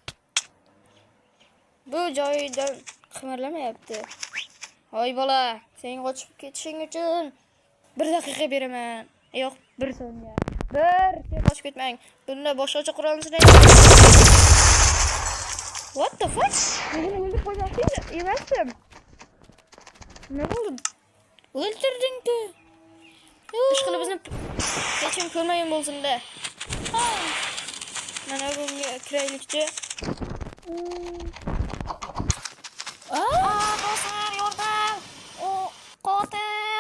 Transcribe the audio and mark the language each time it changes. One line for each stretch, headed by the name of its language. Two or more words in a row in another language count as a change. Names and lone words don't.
Uzbek: Bu joyidan qimirlamayapti. Hoy bola, sen qochib ketishing uchun 1 daqiqa beraman. Yo'q, 1 soniya. Sen qochib ketmang. Bunda boshqacha qurolni sinayman.
English: What the fuck?
Turkish: Beni öldürüp koyacaksın. Yemezdim. Ne oldu? Öldürdün-ku.
Uzbek: Ishqilib bizni hech kim ko'rmagan bo'lsin-da. Mana bunga kiraylikchi. Dostlar yordam. O qotil.